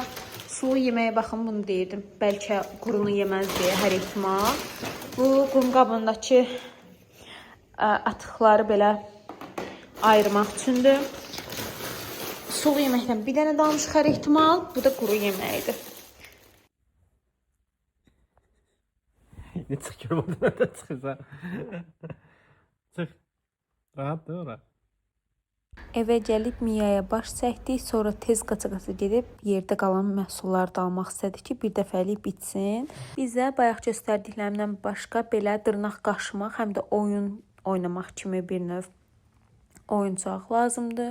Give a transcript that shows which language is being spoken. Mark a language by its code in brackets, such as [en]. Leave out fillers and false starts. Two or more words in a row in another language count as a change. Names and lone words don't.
[az] Sulu yeməyə baxın, bunu deyirdim. Bəlkə qurunu yeməz deyə hər ehtimal. Bu qum qabındakı atıqları belə ayırmaq üçündür. Sulu yeməkdən bir dənə dalmışıq hər ehtimal. Bu da quru yeməyidir. [tr] Ne çıkıyor buradan da çıkırsa. Çık. Rahat değil ora. [az] Evə gəlib Miyaya baş çəkdik, sonra tez qaça-qaça gedib yerdə qalan məhsulları da almaq istədik ki, bir dəfəlik bitsin. Bizə bayaq göstərdiklərimdən başqa belə dırnaq qaşımaq, həm də oyun oynamaq kimi bir növ oyuncaq lazımdır.